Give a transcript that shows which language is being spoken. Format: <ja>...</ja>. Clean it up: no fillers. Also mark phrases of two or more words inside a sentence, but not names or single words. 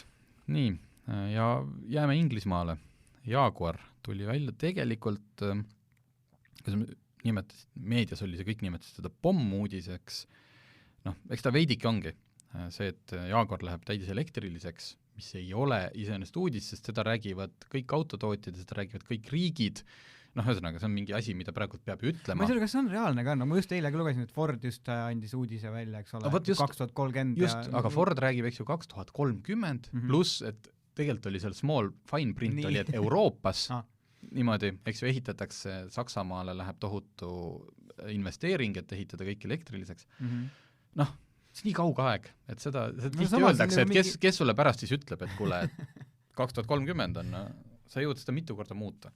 <et>Nii, ja jääme Inglismaale. Jaguar tuli välja tegelikult, meedias oli see kõik nimetasid seda pommuudiseks, eks ta veidike ongi see, et Jaguar läheb täidis elektriliseks, mis ei ole iseenesest uudis, sest seda räägivad kõik autotootjad ja seda räägivad kõik riigid. Ühesõnaga, see on mingi asi, mida praegu peab ütlema. Ma ei tea, kas see on reaalne ka, ma just eile lugesin, et Ford just andis uudise välja, eks ole, 2030. Just, aga Ford räägib, eks ju, 2030, pluss, et tegelikult oli seal</et> <en>small fine print</en> <et>oli, et Euroopas niimoodi, eks ju, ehitatakse, Saksamaale läheb tohutu investeering, et ehitada kõik elektriliseks. See nii kauge aeg, et seda tihti öeldakse, et kes sulle pärast siis ütleb, et kuule, 2030 on, sa jõud seda mitu korda muuta.</et>